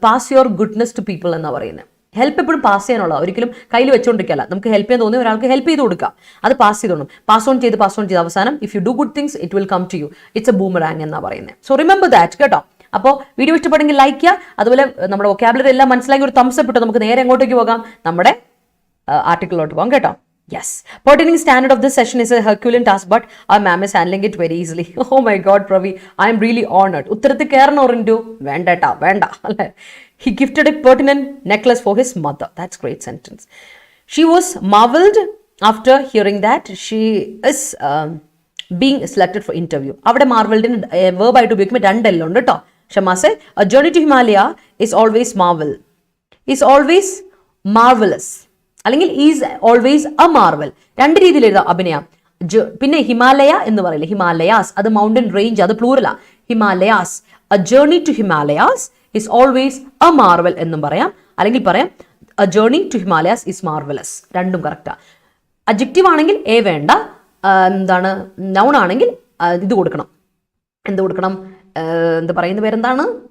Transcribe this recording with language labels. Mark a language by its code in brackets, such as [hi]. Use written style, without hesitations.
[en] pass your goodness to people [ml] എന്നാണ് പറയുന്നത്. Help എപ്പോഴും പാസ് ചെയ്യാനുള്ള, ഒരിക്കലും കയ്യിൽ വെച്ചുകൊണ്ടിരിക്കല്ല. നമുക്ക് ഹെൽപ്പ് ചെയ്യാൻ തോന്നിയ ഒരാൾക്ക് ഹെൽപ്പ് ചെയ്ത് കൊടുക്കുക, അത് പാസ് ചെയ്തോണം. പാസ് ഓൺ ചെയ്ത് അവസാനം [en] If you do good things it will come to you. It's a boomerang [ml] എന്നാണ് പറയുന്നത്. [en] so remember that [ml] കേട്ടോ. അപ്പോൾ വീഡിയോ ഇഷ്ടപ്പെടുമെങ്കിൽ ലൈക്ക് ചെയ്യുക. അതുപോലെ നമ്മുടെ വൊക്കാബുലറി എല്ലാം മനസ്സിലാക്കി ഒരു തംസ് അപ്പ് ഇട്ട് നമുക്ക് നേരെ എങ്ങോട്ടേക്ക് പോകാം? നമ്മുടെ ആർട്ടിക്കിളിലോട്ട് പോകാം കേട്ടോ. Yes. [en] Pertaining standard of this session is a Herculean task, but our ma'am is handling it very easily. Oh my God, Pravi, I am really honored. [ml] ഉത്തരത്തിൽ കയറണോ Rintu? വേണ്ടട്ടാ, വേണ്ട അല്ലേ. [en] He gifted a pertinent necklace for his mother. That's great sentence. She was marveled after hearing that she is being selected for interview. [ml] അവിടെ മാർവൽഡിന് verb ആയിട്ട് ഉപയോഗിക്കുമ്പോൾ രണ്ടെല്ലാം ഉണ്ട് കേട്ടോ. [en] ഷമാസെ, a journey to Himalaya is always marvel. Is always marvelous. [ml] അല്ലെങ്കിൽ [en] Is always a marvel. [ml] രണ്ട് രീതിയിൽ എഴുതാം അഭിനയം. പിന്നെ ഹിമാലയ എന്ന് പറയില്ലേ, ഹിമാലയാസ്, അത് മൗണ്ടൻ റേഞ്ച്, അത് പ്ലൂറലാ. [en] Himalayas, a journey to Himalayas is always a marvel [ml] എന്നും പറയാം. അല്ലെങ്കിൽ പറയാം [en] A journey to Himalayas is marvellous. [ml] രണ്ടും കറക്റ്റാ. അഡ്ജക്റ്റീവ് ആണെങ്കിൽ എ വേണ്ട, എന്താണ് നൗൺ ആണെങ്കിൽ ഇത് കൊടുക്കണം. എന്ത് കൊടുക്കണം? എന്താ പറയുന്ന പേരെന്താണ്?